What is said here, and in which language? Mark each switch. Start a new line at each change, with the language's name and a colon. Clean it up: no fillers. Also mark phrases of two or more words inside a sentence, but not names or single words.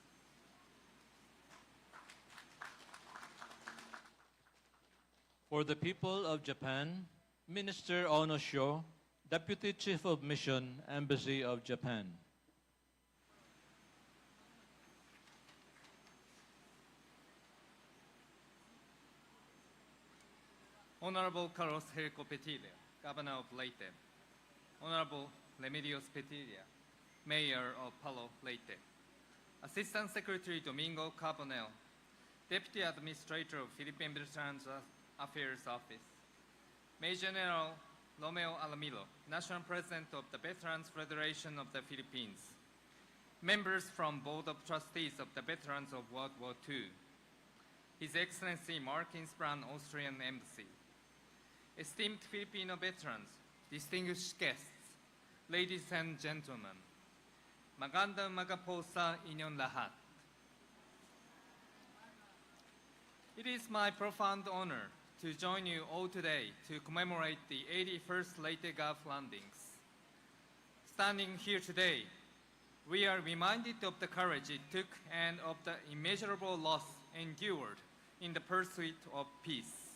English: For the people of Japan, Minister Onosho, Deputy Chief of Mission, Embassy of Japan. Honorable Carlos Herco Petilla, Governor of Leyte. Honorable Remedios Petilla, Mayor of Palo Leyte. Assistant Secretary Domingo Carbonell, Deputy Administrator of Philippine Veterans Affairs Office. Major General Romeo Alamilo, National President of the Veterans Federation of the Philippines. Members from Board of Trustees of the Veterans of World War II. His Excellency Mark Insbrand, Austrian Embassy. Esteemed Filipino veterans, distinguished guests, ladies and gentlemen,
Filipino: magandang umaga po sa inyong lahat.
English: It is my profound honor to join you all today to commemorate the 81st Leyte Gulf landings. Standing here today, we are reminded of the courage it took and of the immeasurable loss endured in the pursuit of peace.